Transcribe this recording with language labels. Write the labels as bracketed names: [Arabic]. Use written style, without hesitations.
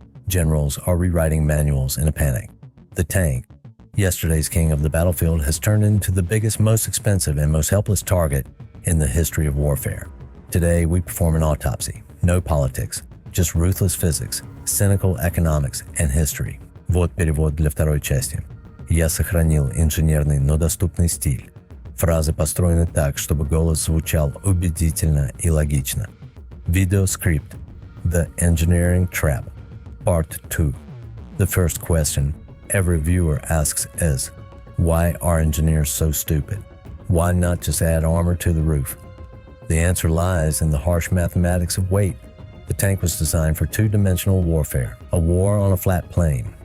[English] Generals are rewriting manuals in a panic. The tank, yesterday's king of the battlefield, has turned into the biggest, most expensive, and most helpless target in the history of warfare. Today, we perform an autopsy. No politics, just ruthless physics, cynical economics, and history. [Russian] Вот перевод для второй части. Я сохранил инженерный, но доступный стиль. Фразы построены так, чтобы голос звучал убедительно и логично. [English] Videoscript. The Engineering Trap. Part 2. The first question every viewer asks is, why are engineers so stupid? Why not just add armor to the roof? The answer lies in the harsh mathematics of weight. The tank was designed for two-dimensional warfare, a war on a flat plane.